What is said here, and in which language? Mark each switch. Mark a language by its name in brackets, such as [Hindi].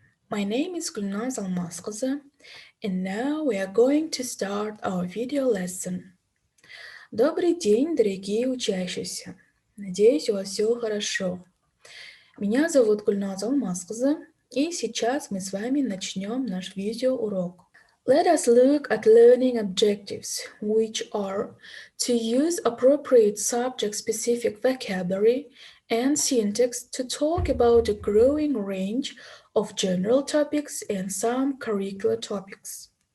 [English] My name is Gulnaz Almaskızı, and now we are going to start our video lesson. [Russian] Добрый день, дорогие учащиеся. Надеюсь, у вас все хорошо. Меня зовут Гульназ Алмаскызы, и сейчас мы с вами начнем наш видеоурок. [English] Let us look at learning objectives, which are to use appropriate subject-specific vocabulary and syntax to talk about a growing range of general topics and some curricular topics.